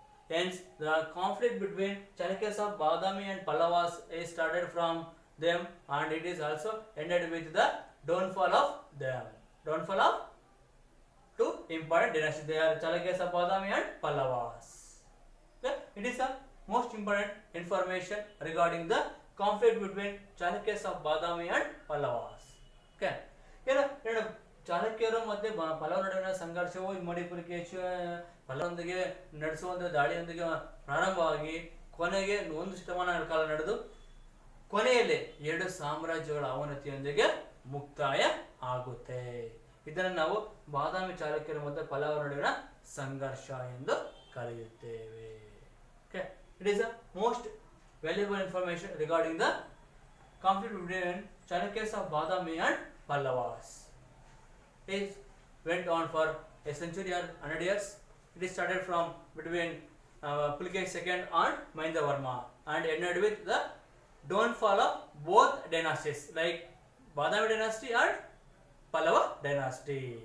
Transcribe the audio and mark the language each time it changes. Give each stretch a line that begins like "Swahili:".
English: Hence, the conflict between Chalukyas of Badami and Pallavas is started from them, and it is also ended with the downfall of them. Downfall of two important dynasties. They are Chalukyas of Badami and Pallavas. Okay? It is the most important information regarding the conflict between Chalukyas of Badami and Pallavas. Okay?
Kannada: ಏನು ಚಾಲುಕ್ಯರು ಮತ್ತೆ ಪಲ್ಲವರ ನಡುವಿನ ಸಂಘರ್ಷವು ಮಣಿಪುರಿಕೇಶ ಪಲ್ಲವರೊಂದಿಗೆ ನಡೆಸುವಂತಹ ದಾಳಿಯೊಂದಿಗೆ ಪ್ರಾರಂಭವಾಗಿ ಕೊನೆಗೆ ಒಂದು ಶತಮಾನ ಕಾಲ ನಡೆದು ಕೊನೆಯಲ್ಲಿ ಎರಡು ಸಾಮ್ರಾಜ್ಯಗಳ ಅವನತಿಯೊಂದಿಗೆ ಮುಕ್ತಾಯ ಆಗುತ್ತೆ. ಇದನ್ನು ನಾವು ಬಾದಾಮಿ ಚಾಲುಕ್ಯರು ಮತ್ತು ಪಲ್ಲವರ ನಡುವಿನ ಸಂಘರ್ಷ ಎಂದು ಕರೆಯುತ್ತೇವೆ.
English: Okay, it is the most valuable information regarding the conflict between Chalukyas of Badami and Pallavas. It went on for a century or 100 years. It is started from between Puliకేశి II and Mahindavarma and ended with the downfall of both dynasties like Badami dynasty and Pallava dynasty.